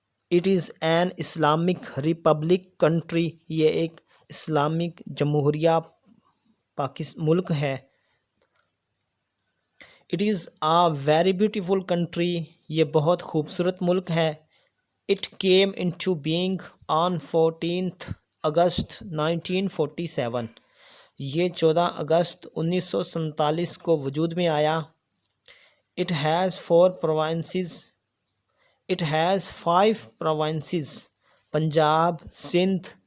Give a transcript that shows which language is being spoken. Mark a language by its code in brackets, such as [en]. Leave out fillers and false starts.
[en] It is an Islamic republic country. [ur] یہ ایک Islamic جمہوریہ ملک ہے. [en] It is a very beautiful country. [ur] یہ بہت خوبصورت ملک ہے. [en] It came into being on 14th August 1947. [ur] یہ 14 اگست 1947 کو وجود میں آیا. [en] It has 4 provinces. It has 5 provinces. Punjab, Sindh,